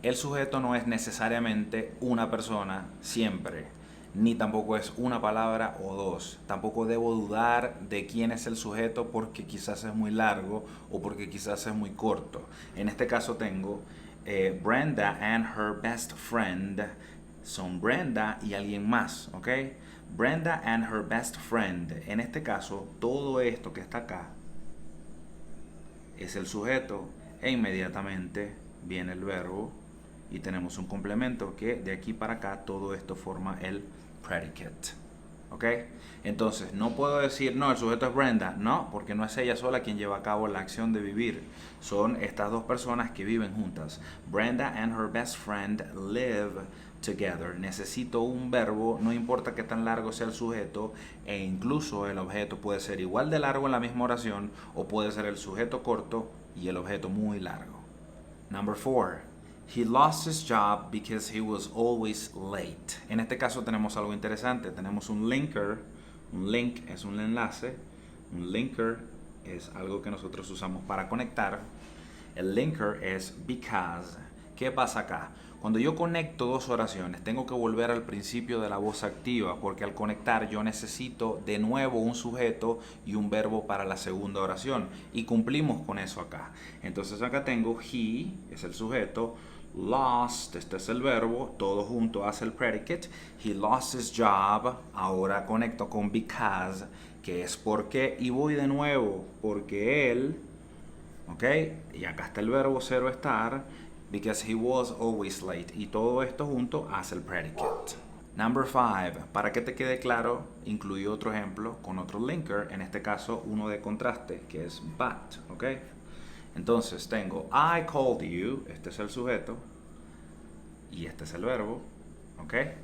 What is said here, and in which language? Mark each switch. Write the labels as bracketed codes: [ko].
[es] El sujeto no es necesariamente una persona siempre, ni tampoco es una palabra o dos. Tampoco debo dudar de quién es el sujeto porque quizás es muy largo o porque quizás es muy corto. En este caso tengo [en] Brenda and her best friend. [es] Son Brenda y alguien más, ¿ok? [en] Brenda and her best friend. [es] En este caso, todo esto que está acá es el sujeto e inmediatamente viene el verbo y tenemos un complemento que de aquí para acá todo esto forma el predicate. ¿ok? Entonces, no puedo decir, no, el sujeto es Brenda, no, porque no es ella sola quien lleva a cabo la acción de vivir. Son estas dos personas que viven juntas. [en] Brenda and her best friend live together. [es] Necesito un verbo, no importa qué tan largo sea el sujeto, e incluso el objeto puede ser igual de largo en la misma oración, o puede ser el sujeto corto y el objeto muy largo. [en] Number 4. He lost his job because he was always late. [es] En este caso tenemos algo interesante. Tenemos un linker. Un link es un enlace. Un linker es algo que nosotros usamos para conectar. El linker es because. ¿Qué pasa acá? Cuando yo conecto dos oraciones, tengo que volver al principio de la voz activa, porque al conectar yo necesito de nuevo un sujeto y un verbo para la segunda oración. Y cumplimos con eso acá. Entonces acá tengo he, es el sujeto, lost, este es el verbo, todo junto hace el predicate. [en] He lost his job. [es] Ahora conecto con because, que es porque, y voy de nuevo, porque él, ¿ok? Y acá está el verbo cero estar, [en] because he was always late. [es] Y todo esto junto hace el predicate. [en] Number 5. [es] Para que te quede claro, incluí otro ejemplo con otro linker, en este caso uno de contraste, que es but, ¿ok? Entonces tengo [en] I called you, [es] este es el sujeto, y este es el verbo, ¿ok?